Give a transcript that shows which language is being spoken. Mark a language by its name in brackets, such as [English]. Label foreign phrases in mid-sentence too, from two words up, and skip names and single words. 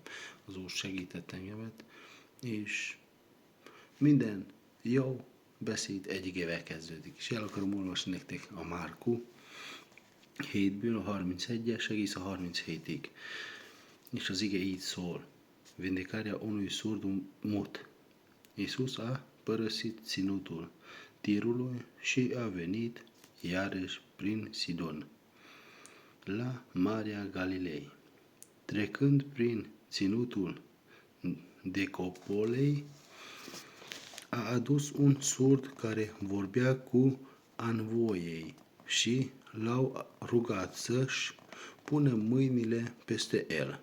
[Hungarian] Az Úr segített engemet, és minden jó beszéd egy igével kezdődik. És el akarom olvasni nektek a Márku 7-ből a 31-es egész a 37-ig. És az ige így szól. [Romanian] Vindecarea unui surd mut. Iisus a părăsit ținutul Tirului și a venit iarăși prin Sidon, la Marea Galilei. Trecând prin ținutul Decopolei, a adus un surd care vorbea cu anvoiei și l-au rugat să-și pună mâinile peste el.